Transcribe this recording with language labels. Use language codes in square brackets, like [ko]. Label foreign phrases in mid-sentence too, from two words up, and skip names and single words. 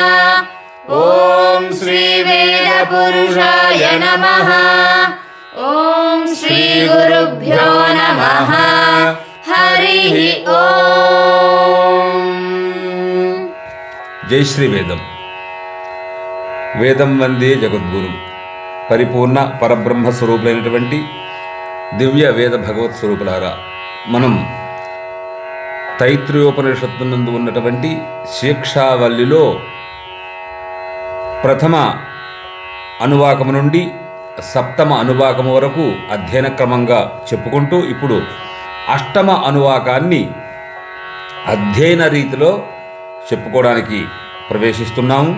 [sa] ॐ श्रीवेदपुरुषाय नमः। ॐ श्रीगुरुभ्यो नमः। हरिः ॐ। जय श्री वेदम। వేదం వందే [te] జగద్గురు పరిపూర్ణ పరబ్రహ్మ స్వరూపులైనటువంటి దివ్య వేద భగవత్ స్వరూపులారా, మనం తైత్రయోపనిషత్తునందు ఉన్నటువంటి శిక్షావల్లిలో ప్రథమ అనువాకము నుండి సప్తమ అనువాకము వరకు అధ్యయన క్రమంగా చెప్పుకుంటూ ఇప్పుడు అష్టమ అనువాకాన్ని అధ్యయన రీతిలో చెప్పుకోవడానికి ప్రవేశిస్తున్నాము.